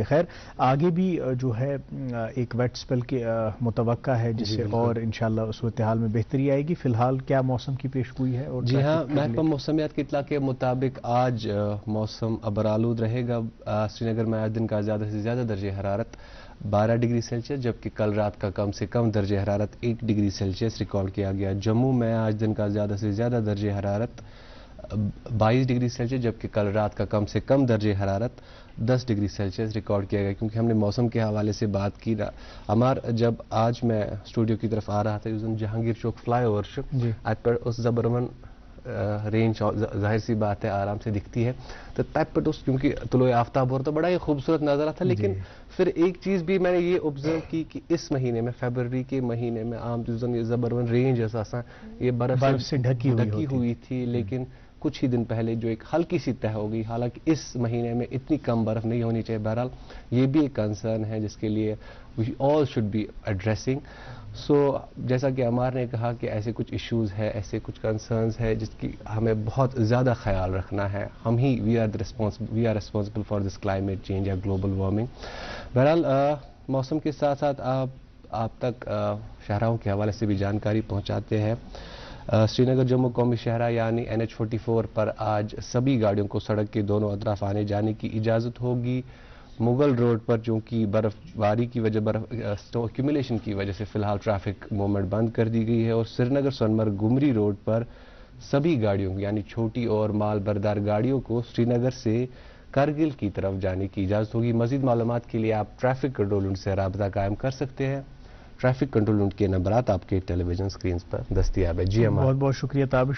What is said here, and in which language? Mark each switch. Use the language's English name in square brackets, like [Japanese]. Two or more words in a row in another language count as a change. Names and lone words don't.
[Urdu] خیر، آگے بھی جو ہے ایک ویٹ اسپیل کے متوقع ہے جس سے اور انشاءاللہ صورتحال میں بہتری آئے گی۔ فی الحال کیا موسم کی پیشگوئی ہے؟ اور جی ہاں، محکمہ موسمیات کی اطلاع کے مطابق آج موسم ابرآلود رہے گا۔ سری نگر میں آج دن کا زیادہ سے زیادہ درجہ حرارت 12 ڈگری سیلسیس، جبکہ کل رات کا کم سے کم درجہ حرارت 8 ڈگری سیلسیس ریکارڈ کیا گیا۔ جموں میں آج دن کا زیادہ سے زیادہ درجہ حرارت 22 ڈگری سیلسیس، جبکہ کل رات کا کم سے کم درجہ حرارت 10 ڈگری سیلسیس ریکارڈ کیا گیا۔ کیونکہ ہم نے موسم کے حوالے سے بات کی، جب آج میں اسٹوڈیو کی طرف آ رہا تھا، جہانگیر چوک فلائی اوور ات پہ اس زبرون رینج ظاہر سی بات ہے آرام سے دکھتی ہے، تو تب پہ کیونکہ طلوع آفتاب اور تو بڑا ہی خوبصورت نظارہ تھا۔ لیکن پھر ایک چیز بھی میں نے یہ آبزرو کی کہ اس مہینے میں، فیبرری کے مہینے میں، عام یہ زبرون رینج یہ برف سے ڈھکی ہوئی تھی، لیکن کچھ ہی دن پہلے جو ایک ہلکی سی تہ ہو گئی، حالانکہ اس مہینے میں اتنی کم برف نہیں ہونی چاہیے. بہرحال یہ بھی ایک کنسرن ہے جس کے لیے [English] we all should be addressing. [Urdu] سو جیسا کہ عمار نے کہا کہ ایسے کچھ ایشوز ہے، ایسے کچھ کنسرنز ہے جس کی ہمیں بہت زیادہ خیال رکھنا ہے. ہم ہی [English] we are responsible for this climate change [Urdu] یا [English] global warming. [Urdu] بہرحال موسم کے ساتھ ساتھ آپ تک شاہراہوں کے حوالے سے بھی جانکاری پہنچاتے ہیں. سری نگر جموں قومی شاہراہ یعنی NH44 پر آج سبھی گاڑیوں کو سڑک کے دونوں اطراف آنے جانے کی اجازت ہوگی. مغل روڈ پر چونکہ برف باری کی وجہ ایکومولیشن کی وجہ سے فی الحال [English] traffic movement [Urdu] بند کر دی گئی ہے، اور سری نگر سونمرگ گمری روڈ پر سبھی گاڑیوں یعنی چھوٹی اور مال بردار گاڑیوں کو سری نگر سے کرگل کی طرف جانے کی اجازت ہوگی. مزید معلومات کے لیے آپ ٹریفک کنٹرول یونٹ سے رابطہ قائم کر سکتے ہیں. ٹریفک کنٹرول یونٹ کے نمبرات آپ کے ٹیلی ویژن اسکرینز پر دستیاب ہے. جی ہم بہت بہت شکریہ تابش.